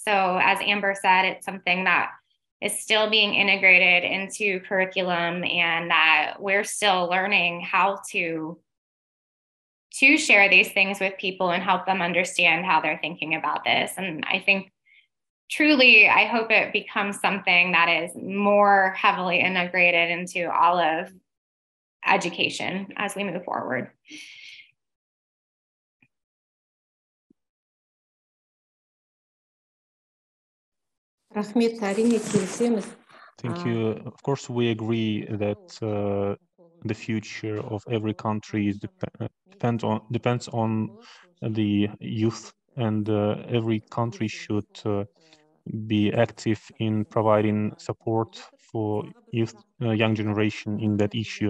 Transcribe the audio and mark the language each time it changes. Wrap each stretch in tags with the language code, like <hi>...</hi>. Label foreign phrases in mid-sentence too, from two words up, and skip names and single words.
<en>So as Amber said, it's something that is still being integrated into curriculum, and that we're still learning how to share these things with people and help them understand how they're thinking about this. And I think truly, I hope it becomes something that is more heavily integrated into all of education as we move forward.</en> <kk>Рахмет, әрине келісеміз.</kk> <en>Thank you. Of course, we agree that the future of every country depends on the youth, and every country should be active in providing support for young generation in that issue.</en>